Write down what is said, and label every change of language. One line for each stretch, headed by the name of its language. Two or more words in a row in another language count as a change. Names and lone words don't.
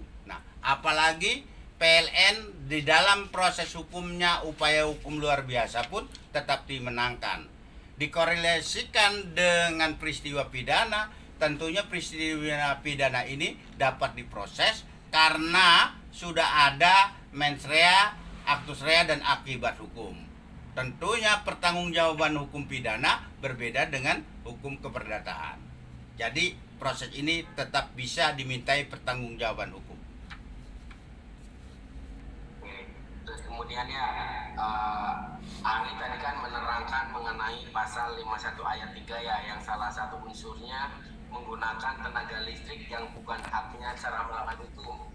Indonesian: Nah, apalagi PLN di dalam proses hukumnya upaya hukum luar biasa pun tetap dimenangkan. Dikorelasikan dengan peristiwa pidana, tentunya peristiwa pidana ini dapat diproses karena sudah ada
Latin: mens rea, actus rea,
Indonesian: dan akibat hukum. Tentunya pertanggungjawaban hukum pidana berbeda dengan hukum keperdataan. Jadi proses ini tetap bisa dimintai pertanggungjawaban hukum. Terus kemudian ya, ahli tadi kan menerangkan mengenai pasal 51 ayat 3 ya, yang salah satu unsurnya menggunakan tenaga listrik yang bukan haknya secara melawan hukum.